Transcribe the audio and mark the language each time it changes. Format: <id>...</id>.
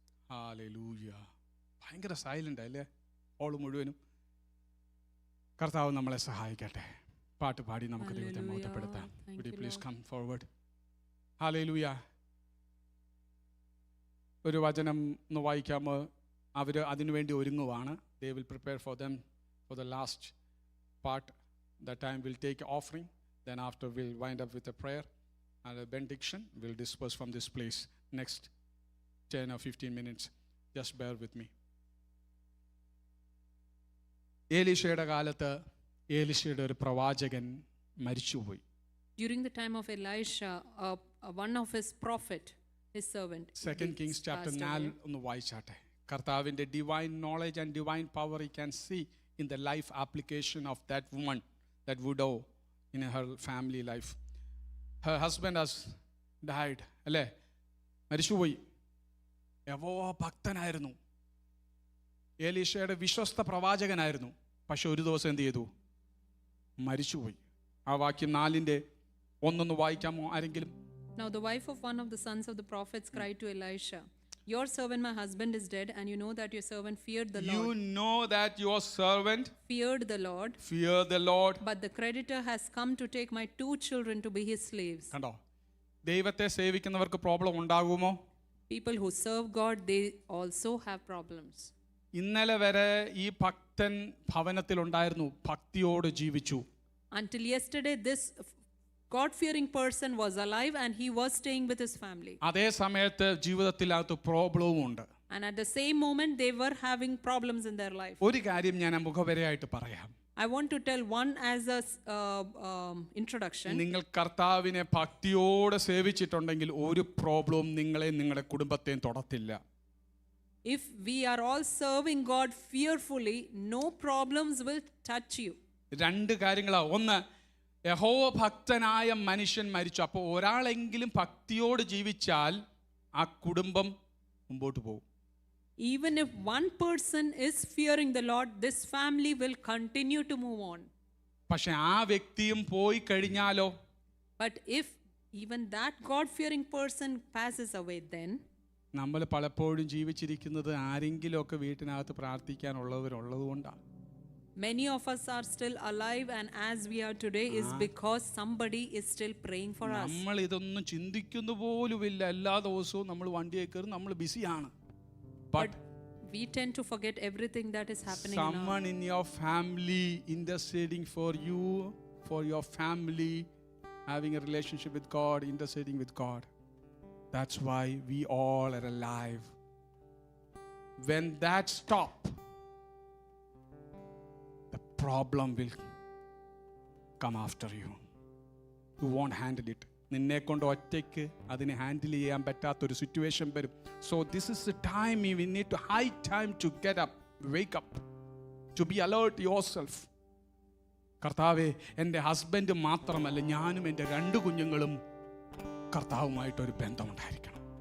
<ml>Hallelujah. ഭയങ്കര silent അല്ലേ hall മുഴുവനും. കർത്താവ് നമ്മളെ സഹായിക്കട്ടെ. പാട്ട് പാടി നമുക്ക് ദൈവത്തെ മഹത്വപ്പെടുത്താം.</ml> <en>Would you please come forward? ഹല്ലേലൂയ.</en> <ml>ഒരു വചനം ഒന്ന് വായിക്കാമോ? അവർ അതിനുവേണ്ടി ഒരുങ്ങുവാണ്.</ml> <en>They will prepare for them for the last part. That time we'll take offering. Then after we'll wind up with a prayer and a benediction. We'll disperse from this place. Next 10 or 15 minutes. Just bear with me.</en> <ml>ഏലീശയുടെ കാലത്ത് ഏലീശയുടെ ഒരു പ്രവാചകൻ മരിച്ചുപോയി.</ml> <en>During the time of Elisha, one of his prophet, his servant, 2 Kings chapter 4</en> <ml>ഒന്ന് വായിച്ചാട്ടെ. കർത്താവിൻ്റെ</ml> <en>Divine knowledge and divine power you can see in the life application of that woman, that widow in her family life. Her husband has died,</en> <ml>അല്ലേ, മരിച്ചുപോയി. യഹോവ ഭക്തനായിരുന്നു, ഏലീശയുടെ വിശ്വസ്ത പ്രവാചകനായിരുന്നു. പക്ഷെ ഒരു ദിവസം എന്ത് ചെയ്തു? മരിച്ചുപോയി. ആ വാക്യം 4:1 വായിക്കാമോ ആരെങ്കിലും?</ml> <en>Now the wife of one of the sons of the prophets cried to Elisha, "Your servant, my husband, is dead, and you know that your servant feared the You Lord." know that your servant Feared the Lord. fear the Lord. But the creditor has come to take my 2 children to be his slaves.</en> <ml>കണ്ടോ, ദൈവത്തെ സേവിക്കുന്നവർക്ക് problem ഉണ്ടാകുമോ?</ml> <en>People who serve God, they also have problems.</en> <ml>ഇന്നലെ വരെ ഈ ഭക്തൻ ഭവനത്തിലുണ്ടായിരുന്നു, ഭക്തിയോട് ജീവിച്ചു.</ml> <en>Until yesterday, this God-fearing person was alive and he was staying with his family.</en> <ml>അതേ സമയത്ത് ജീവിതത്തിനകത്ത് പ്രോബ്ലവും ഉണ്ട്.</ml> <en>And at the same moment, they were having problems in their life.</en> <ml>ഒരു കാര്യം ഞാൻ മുഖവരയായിട്ട് പറയാം.</ml> <en>I want to tell one as a introduction.</en> <ml>നിങ്ങൾ കർത്താവിനെ ഭക്തിയോടെ സേവിച്ചിട്ടുണ്ടെങ്കിൽ ഒരു പ്രോബ്ലവും നിങ്ങളെയും നിങ്ങളുടെ കുടുംബത്തെയും തൊടത്തില്ല.</ml> <en>If we are all serving God fearfully, no problems will touch you.</en> <ml>2 കാര്യങ്ങളാ. ഒന്ന്, യഹോവ ഭക്തനായ മനുഷ്യൻ മരിച്ചു. അപ്പോൾ ഒരാളെങ്കിലും ഭക്തിയോട് ജീവിച്ചാൽ ആ കുടുംബം മുമ്പോട്ട് പോകും.</ml> <en>Even if one person is fearing the Lord, this family will continue to move on.</en> <ml>പക്ഷെ ആ വ്യക്തിയും പോയി കഴിഞ്ഞാലോ?</ml> <en>But if even that God-fearing person passes away, then</en> <ml>നമ്മൾ പലപ്പോഴും ജീവിച്ചിരിക്കുന്നത് ആരെങ്കിലുമൊക്കെ വീട്ടിനകത്ത് പ്രാർത്ഥിക്കാനുള്ളവരുള്ളത് കൊണ്ടാണ്.</ml> <en>many of us are still alive and as we are today is because somebody is still praying for us.</en> <ml>നമ്മൾ ഇതൊന്നും ചിന്തിക്കുന്നു പോലുമില്ല. എല്ലാ ദിവസവും നമ്മൾ വണ്ടിയെ കയറി നമ്മൾ ബിസിയാണ്.</ml> <en>But we tend to forget everything that is happening in our someone in your family interceding for you, for your family, having a relationship with God, interceding with God. That's why we all are alive. When that stop, the problem will come after you. You won't handle it.</en> <ml>നിന്നെ കൊണ്ട് ഒറ്റയ്ക്ക് അതിനെ handle ചെയ്യാൻ പറ്റാത്തൊരു situation വരും.</ml> <en>So this is the time we need to high time to get up, wake up, to be alert yourself.</en> <ml>കർത്താവേ, എൻ്റെ husband മാത്രമല്ല, ഞാനും എൻ്റെ 2 കുഞ്ഞുങ്ങളും കർത്താവുമായിട്ടൊരു ബന്ധമുണ്ടായിരിക്കണം.</ml>